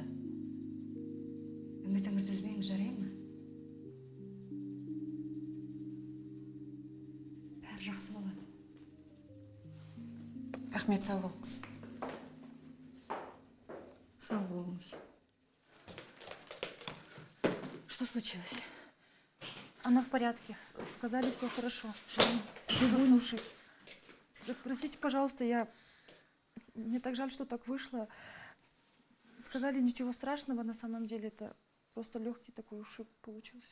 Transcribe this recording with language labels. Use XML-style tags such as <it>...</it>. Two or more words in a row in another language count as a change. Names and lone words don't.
<kk>Үмітіңізді үзбеңіз, жарай ма? Бәрі жақсы болады. Рахмет, сау болыңыз. Сау болыңыз.</kk> <ru>Что случилось? Она в порядке. Сказали, все хорошо. Жанна, Послушай, Простите, пожалуйста, мне так жаль, что так вышло. Сказали, ничего страшного, на самом деле это просто легкий такой ушиб получился.</ru>